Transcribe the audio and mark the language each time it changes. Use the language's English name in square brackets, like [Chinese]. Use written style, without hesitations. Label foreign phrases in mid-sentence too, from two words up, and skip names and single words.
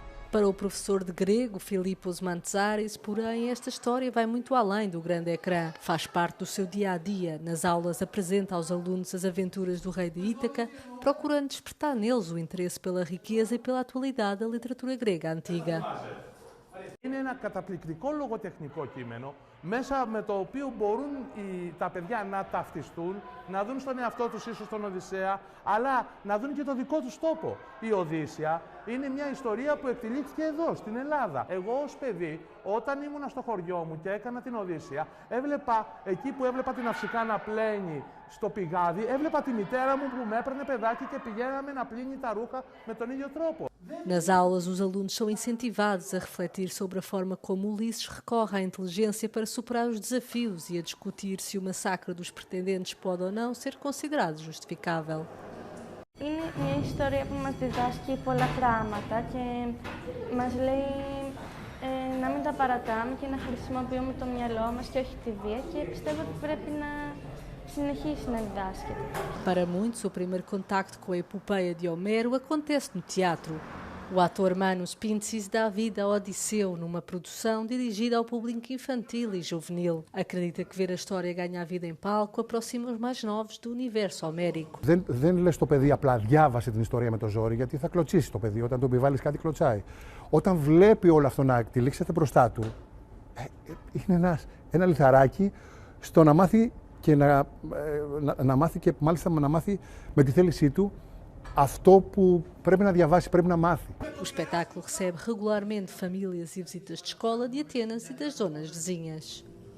[Portuguese] Para o professor de grego, Filipos Mantzaris, porém, esta história vai muito além do grande ecrã. Faz parte do seu dia-a-dia. Nas aulas apresenta aos alunos as aventuras do rei de Ítaca, procurando despertar neles o interesse pela riqueza e pela atualidade da literatura grega antiga. [Greek] Είναι ένα καταπληκτικό λογοτεχνικό κείμενο, μέσα με το οποίο μπορούν τα παιδιά να ταυτιστούν, να δουν στον εαυτό τους ίσως τον Οδυσσέα, αλλά να δουν και το δικό τους τόπο. Η Οδύσσεια είναι μια ιστορία που εκτελήθηκε εδώ, στην Ελλάδα. Εγώ ως παιδί, όταν ήμουνα στο χωριό μου και έκανα την Οδύσσεια, έβλεπα εκεί που έβλεπα την Αυσικά να πλένει στο πηγάδι, έβλεπα τη μητέρα μου που με έπαιρνε παιδάκι και πηγαίναμε να πλύνει τα ρούχα με τον ίδιο τρόπο. [Portuguese] Nas aulas, os alunos são incentivados a refletir sobre a forma como Ulisses recorre à inteligência para superar os desafios e a discutir se o massacre dos pretendentes pode ou não ser considerado justificável. [Greek] Είναι μια ιστορία που μας διδάσκει πολλά πράγματα και μας λέει να μην τα παρατάμε και να χρησιμοποιούμε το μυαλό μας και όχι τη βία και πιστεύω ότι πρέπει να συνεχίσει να διδάσκεται. [Portuguese] Para muitos, o primeiro contacto com a epopeia de Homero acontece no teatro. O ator Manos Pintzis dá vida a Odisseu numa produção dirigida ao público infantil e juvenil. Acredita que ver a história ganhar vida em palco aproxima os mais novos do universo homérico. [Greek] Δεν λες το παιδί απλά διάβασε την ιστορία με το ζόρι, γιατί θα κλωτσίσει το παιδί. Όταν του επιβάλλεις κάτι, κλωτσάει. Όταν βλέπει όλο αυτό να εκτελήξεται μπροστά του, είναι ένα λιθαράκι στο να μάθει και να μάθει και μάλιστα να μάθει με τη θέλησή του αυτό που πρέπει να διαβάσει, πρέπει να μάθει. [Portuguese] O espetáculo recebe regularmente famílias e visitas de escola de Atenas e das zonas vizinhas.